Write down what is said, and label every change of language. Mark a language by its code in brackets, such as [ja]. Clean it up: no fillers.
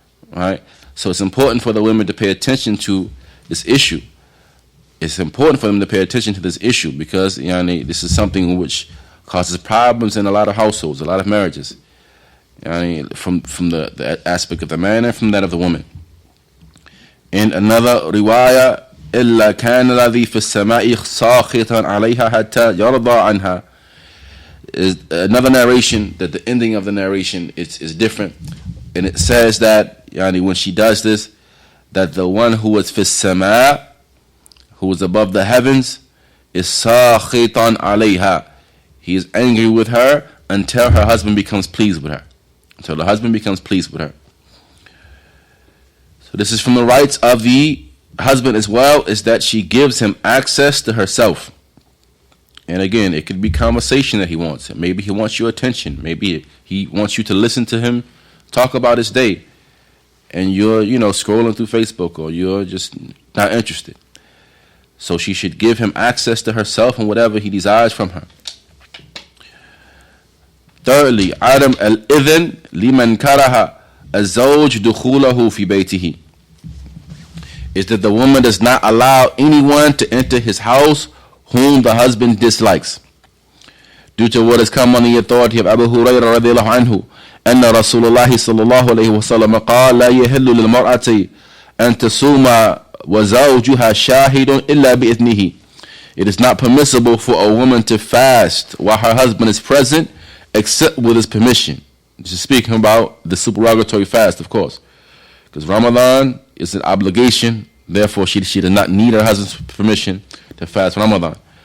[en] Right? So it's important for the women to pay attention to this issue. it's important for them to pay attention to this issue because this is something which causes problems in a lot of households, a lot of marriages. From the aspect of the man and from that of the woman. In another riwayah, [ar] إلا كان الذي في السماء ساخطا عليها حتى يرضى عنها. [en] Is another narration that the ending of the narration is different, and it says that when she does this, that the one who was [ar] في السماء, [en] who is above the heavens, is [ar] ساخطا عليها. [en] He is angry with her until her husband becomes pleased with her. Until the husband becomes pleased with her. So this is from the rights of the husband as well, is that she gives him access to herself. And again, it could be conversation that he wants. Maybe he wants your attention. Maybe he wants you to listen to him talk about his day. And you're, scrolling through Facebook, or you're just not interested. So she should give him access to herself and whatever he desires from her. Thirdly, [ar] عدم الإذن لمن كره الزوج دخوله في بيته, [en] is that the woman does not allow anyone to enter his house whom the husband dislikes. Due to what has come on the authority of Abu Hurairah [ar] رضي الله عنه أن رسول الله صلى الله عليه وسلم قال لا يحل للمرأة أن تصوم وزوجها شاهد إلا بإذنه. [en] It is not permissible for a woman to fast while her husband is present except with his permission. This is speaking about the supererogatory fast, of course, because Ramadan is an obligation. Therefore, she does not need her husband's permission to fast Ramadan.